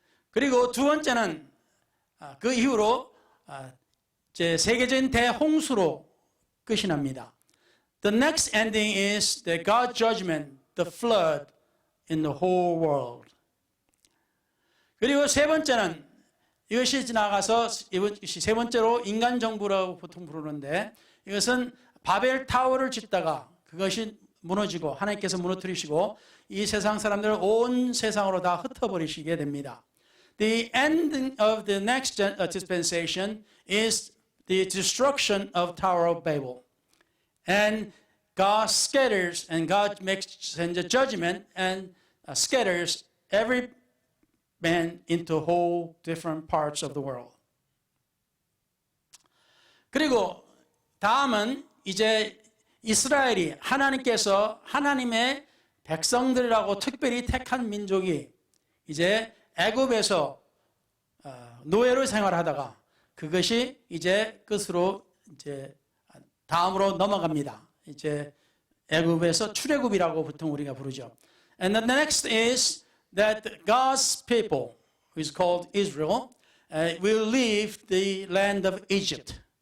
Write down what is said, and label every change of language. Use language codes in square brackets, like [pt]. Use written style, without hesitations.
[ko] 그리고 두 번째는 그 이후로 제 세계적인 대홍수로 끝이 납니다. [en] The next ending is the God's judgment, the flood in the whole world. [ko] 그리고 세 번째는 이것이 지나가서 이것이 세 번째로 인간 정부라고 보통 부르는데 이것은 바벨 타워를 짓다가 그것이 무너지고 하나님께서 무너뜨리시고 이 세상 사람들을 온 세상으로 다 흩어버리시게 됩니다. [en] The ending of the next dispensation is the destruction of Tower of Babel. And God scatters and God makes a judgment and scatters every man into whole different parts of the world. [ko] 그리고 다음은 이제 이스라엘이 하나님께서 하나님의 백성들이라고 특별히 택한 민족이 이제 애굽에서 노예로 생활하다가 그것이 이제 끝으로 이제 다음으로 넘어갑니다. 이제 애굽에서 출애굽이라고 보통 우리가 부르죠. [en] And the next is that God's people, who is called Israel, will leave the land of Egypt.